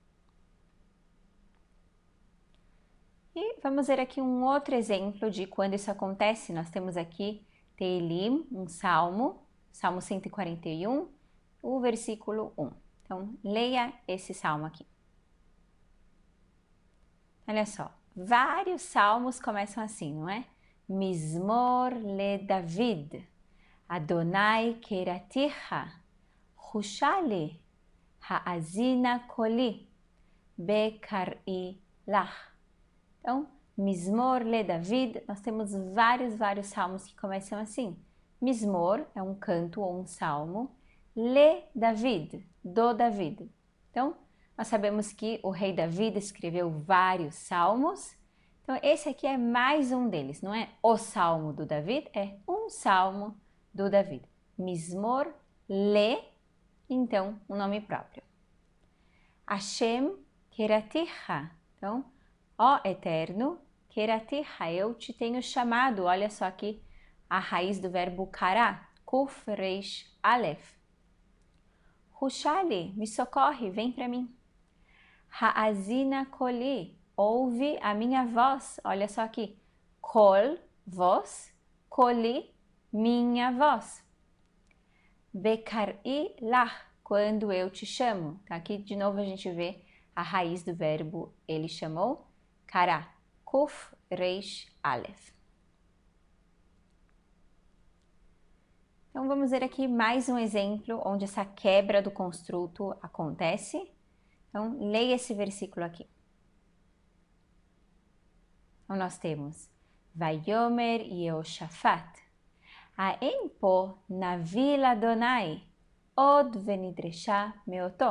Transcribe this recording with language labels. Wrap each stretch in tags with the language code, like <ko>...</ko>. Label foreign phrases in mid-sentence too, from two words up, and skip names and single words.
<pt>E vamos ver aqui um outro exemplo de quando isso acontece. Nós temos aqui Teilim, um salmo, Salmo 141, o versículo 1. Então, leia esse salmo aqui. Olha só, vários salmos começam assim, não é?</pt> <he>מזמור לדוד, אדוני קראתיך, חושה לי, האזינה קולי, בקראי לך. Então, מזמור לדוד,</he> <pt>nós temos vários salmos que começam assim. Mizmor é um canto ou um salmo,</pt> <he>לדוד,</he> <pt>do David. Então, nós sabemos que o rei David escreveu vários salmos. Então, esse aqui é mais um deles, não é o salmo do David, é um salmo do David.</pt> <he>מזמור ל,</he> <pt>então, um nome próprio.</pt> <he>השם קראתיך,</he> <pt>então, ó Eterno, keraticha, eu te tenho chamado. Olha só aqui a raiz do verbo kará,</pt> <he>קוף ריש אלף.</he> <pt>Hushali, me socorre, vem para mim.</pt> <he>האזינה קולי,</he> <pt>ouve a minha voz. Olha só aqui, kol, voz, koli, minha voz.</pt> <he>בקראי לך,</he> <pt>quando eu te chamo. Então, aqui de novo a gente vê a raiz do verbo ele chamou,</pt> <he>קרא, קוף ריש אלף.</he> <pt>Então, vamos ver aqui mais um exemplo onde essa quebra do construto acontece. Então, leia esse versículo aqui. Então, nós temos</pt> <he>ויאמר יהושפט, האין פה נביא אדוני, עוד ונדרשה מאותו.</he>